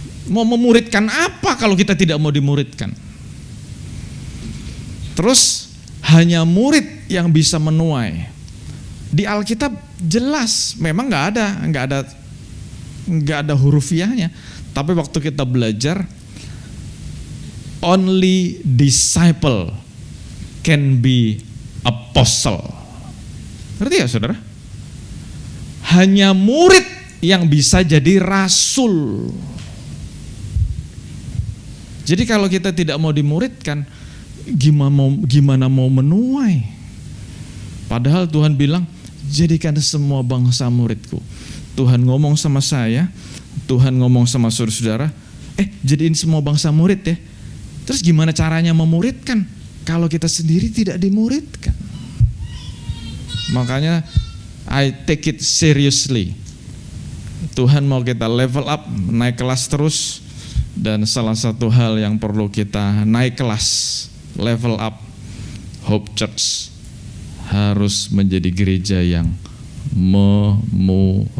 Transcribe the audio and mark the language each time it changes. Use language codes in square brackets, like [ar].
[id] Mau memuridkan apa kalau kita tidak mau dimuridkan? Terus hanya murid yang bisa menuai. Di Alkitab jelas, memang nggak ada hurufiahnya. Tapi waktu kita belajar, [en] only disciple can be apostle. [id] Ngerti ya saudara? Hanya murid yang bisa jadi rasul. Jadi kalau kita tidak mau dimuridkan, gimana mau menuai? Padahal Tuhan bilang, jadikan semua bangsa muridku. Tuhan ngomong sama saya, Tuhan ngomong sama saudara-saudara, jadiin semua bangsa murid ya. Terus gimana caranya memuridkan kalau kita sendiri tidak dimuridkan? Makanya [en] I take it seriously. [id] Tuhan mau kita level up, naik kelas terus. Dan salah satu hal yang perlu kita naik kelas, level up, Hope Church harus menjadi gereja yang memuridkan.